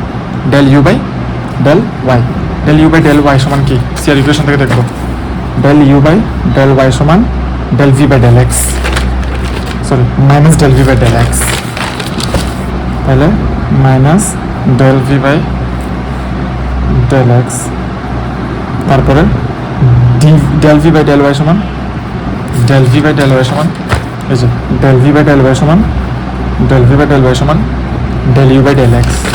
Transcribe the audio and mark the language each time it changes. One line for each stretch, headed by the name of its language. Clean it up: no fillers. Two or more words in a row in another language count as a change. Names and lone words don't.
English: del u by del y
Bangla: সমান কি,
English: CR equation
Bangla: থেকে দেখবো,
English: del u by del y সমান del v by del x, sorry minus del v by del x, তাহলে minus del v by del x, তারপরে del v by del y
Bangla: সমান এই যে
English: del v by del y সমান del u by del x।